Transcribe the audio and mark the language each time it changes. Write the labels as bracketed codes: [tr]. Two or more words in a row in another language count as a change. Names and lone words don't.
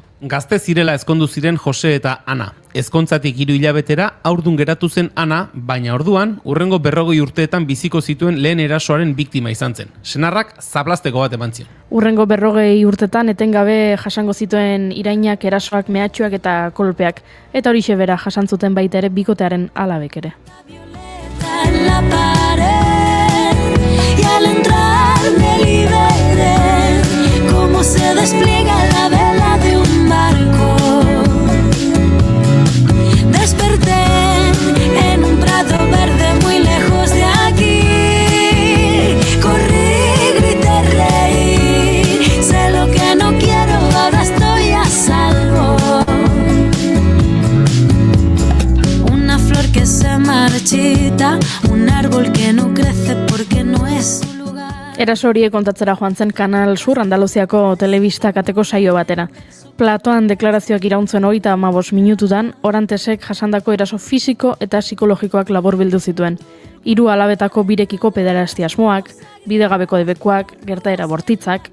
[eu] Gazte zirela ezkondu ziren Jose eta Ana. Ezkontzatik 3 hilabetera haurdun geratu zen Ana, baina orduan, hurrengo 40 urteetan biziko zituen lehen erasoaren biktima izan zen. Senarrak zaplasteko bat eman zion. Hurrengo 40 urtetan etengabe jasango zituen irainak, erasoak, mehatxuak eta kolpeak. Eta horixe bera jasantzuten baita ere bikotearen alabek ere. [es] La pared y al entrar me liberé. despliega la vela de un barco. Desperté en un prado verde muy lejos de aquí. Corrí, grité, reí. Sé lo que no quiero, ahora estoy a salvo. Una flor que se marchita, un árbol que no crece porque no es su lugar. [eu] Eraso horiek kontatzera joan zen Kanal Sur Andaluziako telebista kateko saio batera. Platoan deklarazioak irauntzen 35 minututan, Orantesek jasandako eraso fisiko eta psikologikoak laburbildu zituen. 3 alabetako birekiko pederastia asmoak, bidegabeko debekuak, gertaera bortitzak.